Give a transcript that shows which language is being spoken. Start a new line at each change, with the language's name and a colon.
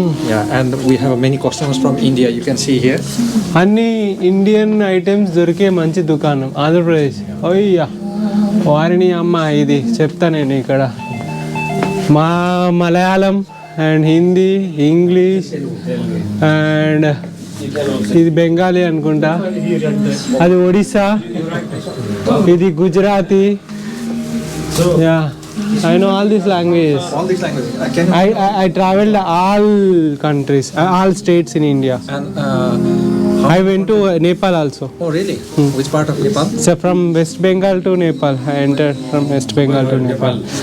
English: Yeah, and we have many customers from India. You can see here.
Telugu: అన్ని Indian items దొరికే మంచి దుకాణం ఆంధ్రప్రదేశ్. అయ్యా వారిని అమ్మ, ఇది చెప్తా నేను ఇక్కడ. మా Malayalam and Hindi, English and ఇది బెంగాలీ అనుకుంటా, అది ఒడిస్సా, ఇది Gujarati.
English: Yeah, I know all these languages. All these languages. Can you? I traveled all countries, all states in India. And I went to Nepal also. oh really? Which part of Nepal? So from West Bengal to Nepal, I entered from West Bengal to Nepal.